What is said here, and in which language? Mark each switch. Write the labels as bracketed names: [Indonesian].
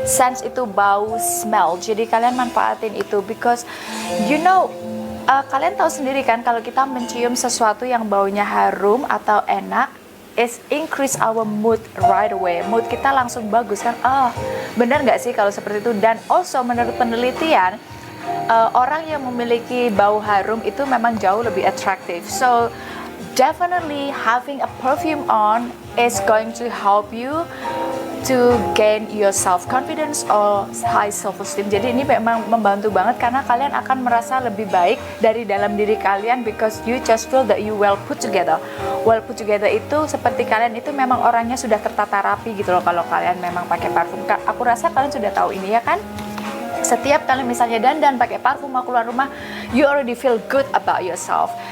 [Indonesian] Sense itu bau, smell. Jadi kalian manfaatin itu, [English] because you know, [Indonesian] kalian tahu sendiri kan kalau kita mencium sesuatu yang baunya harum atau enak, [English] is increase our mood right away. [Indonesian] Mood kita langsung bagus kan? Bener nggak sih kalau seperti itu? Dan also menurut penelitian, orang yang memiliki bau harum itu memang jauh lebih attractive. [English] So definitely having a perfume on is going to help you to gain your self confidence or high self esteem. [Indonesian] Jadi ini memang membantu banget karena kalian akan merasa lebih baik dari dalam diri kalian, [English] because you just feel that you well put together. [Indonesian] Well put together itu seperti kalian itu memang orangnya sudah tertata rapi gitu loh kalau kalian memang pakai parfum. Aku rasa kalian sudah tahu ini ya kan? Setiap kalian misalnya dandan pakai parfum mau keluar rumah, [English] you already feel good about yourself.